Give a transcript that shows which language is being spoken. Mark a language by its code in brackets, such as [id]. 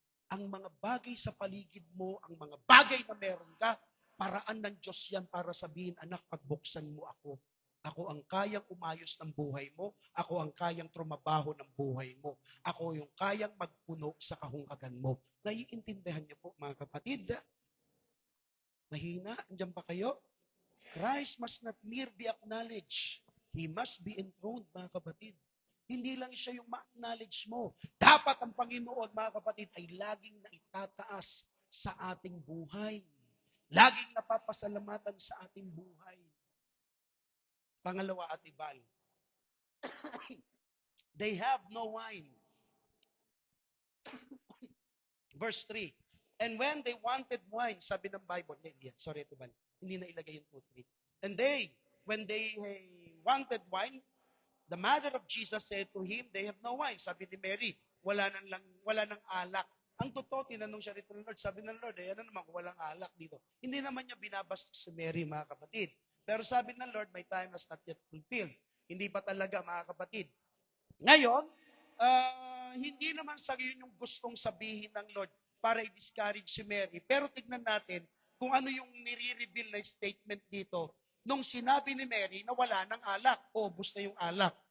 [tl] Ang mga bagay sa paligid mo, ang mga bagay na meron ka, paraan ng Diyos yan para sabihin, anak, pagbuksan mo ako. Ako ang kayang umayos ng buhay mo. Ako ang kayang trumabaho ng buhay mo. Ako yung kayang magpuno sa kahungkagan mo. Naiintindihan niyo po, mga kapatid? Mahina? Andiyan ba kayo? [en] Christ must not mere be acknowledged. He must be enthroned, [tl] mga kapatid. Hindi lang siya yung ma-acknowledge mo. Dapat ang Panginoon, mga kapatid, ay laging naitataas sa ating buhay. Laging napapasalamatan sa ating buhay. Pangalawa, at ibal. [en] They have no wine. Verse 3. And when they wanted wine, [tl] sabi ng Bible, [en] sorry, [tl] ito ba? Hindi na ilagay yung 2-3. [en] And when they wanted wine, the mother of Jesus said to him, they have no wine. [tl] Sabi ni Mary, wala nang alak. Ang totoo, tinanong siya rito ng Lord. Sabi ng Lord, ano naman kung walang alak dito? Hindi naman niya binabastos si Mary, mga kapatid. Pero sabi ng Lord, [en] my time has not yet fulfilled. [tl] Hindi pa talaga, mga kapatid. Ngayon, hindi naman sa yun yung gustong sabihin ng Lord para i-discourage si Mary. Pero tignan natin kung ano yung nire-reveal na statement dito. Nung sinabi ni Mary na wala ng alak, ubos na yung alak.